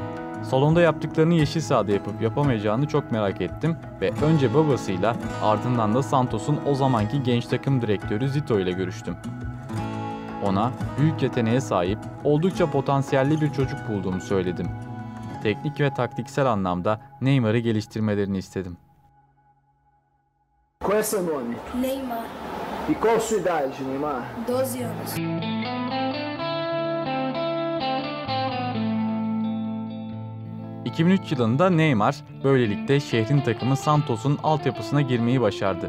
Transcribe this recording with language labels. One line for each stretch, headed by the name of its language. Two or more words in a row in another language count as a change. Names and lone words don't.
Turkish: Salonda yaptıklarını yeşil sahada yapıp yapamayacağını çok merak ettim ve önce babasıyla ardından da Santos'un o zamanki genç takım direktörü Zito ile görüştüm. Ona büyük yeteneğe sahip, oldukça potansiyelli bir çocuk bulduğumu söyledim. Teknik ve taktiksel anlamda Neymar'ı geliştirmelerini istedim.
Portuguese: Qual é seu nome? Neymar, E qual a sua idade, Neymar? 12 anos.
Turkish: ...2003 yılında Neymar böylelikle şehrin takımı Santos'un altyapısına girmeyi başardı.